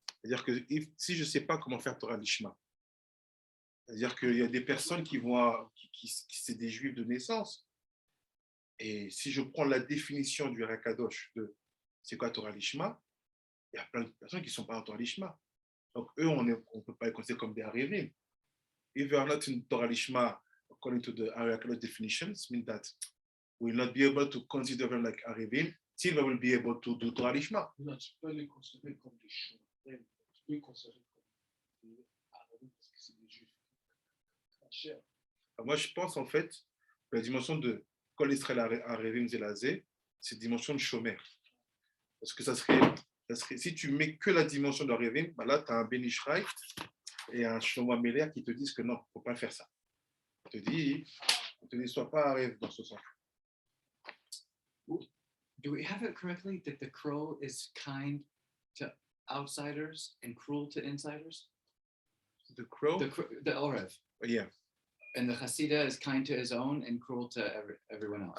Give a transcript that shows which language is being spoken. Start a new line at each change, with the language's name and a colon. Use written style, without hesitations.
French: C'est-à-dire que si je ne sais pas comment faire Torah Lishma, c'est-à-dire qu'il y a des personnes qui c'est des juifs de naissance. Et si je prends la définition du Kadosh de c'est quoi Torah Lishma, il y a plein de personnes qui ne sont pas en Torah Lishma. Donc eux, on ne peut pas les considérer comme des Arevim.
English: If you are not in Torah Lishma, according to the Kadosh definitions, means that we will not be able to consider them like Arevim, till we will be able to do Torah Lishma.
French: Non, tu peux les considérer comme des Shomer. Tu peux les considérer comme des Arevim parce que c'est des juifs. Moi, je pense en fait que la dimension de Kol Israël Arevim Zelazé, c'est une dimension de Shomer. Parce que ça serait, si tu mets que la dimension de Arevim, bah là, tu as un Ben Ishraï et un Shomer Meler qui te disent que non, il ne faut pas faire ça. On te dit, sois pas Arev dans ce sens.
English: Do we have it correctly that the crow is kind to outsiders and cruel to insiders? The crow? The Orev. Yeah. And the Hasidah is kind to his own and cruel to everyone else.